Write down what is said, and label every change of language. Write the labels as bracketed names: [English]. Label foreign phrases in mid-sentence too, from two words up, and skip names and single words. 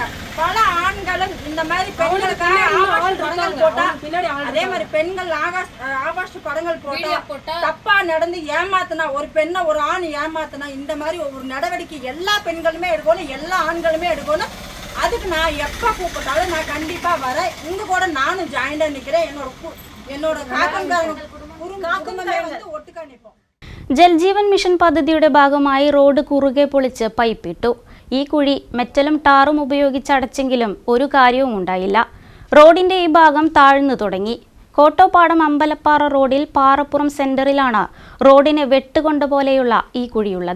[Tamil] பல ஆண்களும் இந்த மாதிரி பெண்களுக்காக ஆபாச படங்கள் போட்டா, அதே மாதிரி பெண்கள் ஆபாச படங்கள் போட்டா தப்பா நடந்து ஏமாத்தினா, ஒரு பெண்ணை ஒரு ஆண் ஏமாத்தினா இந்த மாதிரி ஒரு நடவடிக்கை எல்லா பெண்களுமே எடுக்கணும், எல்லா ஆண்களுமே எடுக்கணும். அதுக்கு நான் எப்ப கூப்பிட்டாலும் நான் கண்டிப்பா வரேன். உங்க கூட நானும் ஜாயிண்டா நிக்கிறேன். என்னோட காக்குமே வந்து ஒட்டுக்கா நிற்போம். [Malayalam] ജൽജീവൻ മിഷൻ പദ്ധതിയുടെ ഭാഗമായി റോഡ് കുറുകെ പൊളിച്ച് പൈപ്പിട്ടു. ഈ കുഴി മെറ്റലും ടാറും ഉപയോഗിച്ച് അടച്ചെങ്കിലും ഒരു കാര്യവും ഉണ്ടായില്ല. റോഡിന്റെ ഈ ഭാഗം താഴ്ന്നു തുടങ്ങി. കോട്ടോപ്പാടം അമ്പലപ്പാറ റോഡിൽ പാറപ്പുറം സെന്ററിലാണ് റോഡിന് വെട്ടുകൊണ്ട പോലെയുള്ള ഈ കുഴിയുള്ളത്.